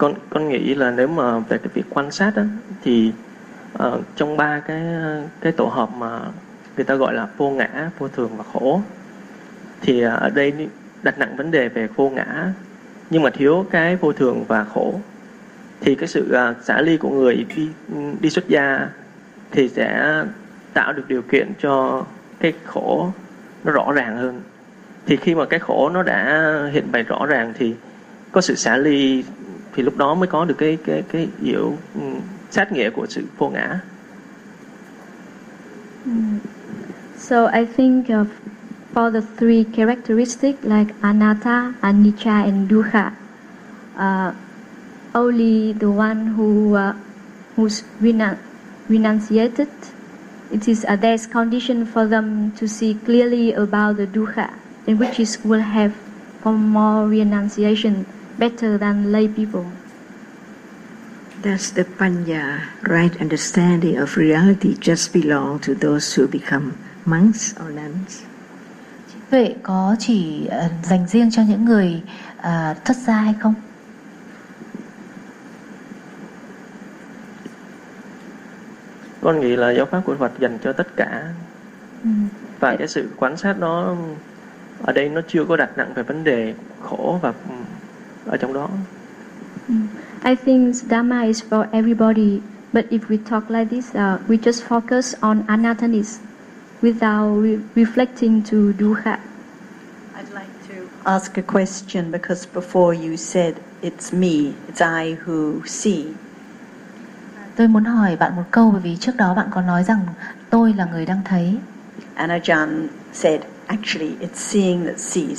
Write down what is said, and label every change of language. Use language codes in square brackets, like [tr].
[vi] Con nghĩ là nếu mà về cái việc quan sát đó, thì trong ba cái tổ hợp mà người ta gọi là vô ngã, vô thường và khổ, thì ở đây đặt nặng vấn đề về vô ngã nhưng mà thiếu cái vô thường và khổ, thì cái sự xả ly của người đi xuất gia thì sẽ tạo được điều kiện cho cái khổ nó rõ ràng hơn. Thì khi mà cái khổ nó đã hiện bày rõ ràng thì có sự xả ly thì lúc đó mới có được cái hiểu sát nghĩa của sự vô ngã. [en] So I think of for the three characteristics like anatta, anicca, and dukkha, only the one who's renunciated, it is there's condition for them to see clearly about the dukkha, and which is will have for more renunciation better than lay people. Does the panya, right understanding of reality, just belong to those who become monks or nuns? [vi] Trí tuệ có chỉ dành riêng cho những người thất gia hay không? Con nghĩ là giáo pháp của Phật dành cho tất cả. Và cái sự quan sát đó ở đây nó chưa có đặt nặng về vấn đề khổ và ở trong đó. [en] I think Dhamma is for everybody, but if we talk like this, we just focus on anatomies without reflecting to dukkha. I'd like to ask a question because before you said it's me, it's I who see. [vi] Tôi muốn hỏi bạn một câu bởi vì trước đó bạn có nói rằng tôi là người đang thấy. [en] Anajan said, actually, it's seeing that sees.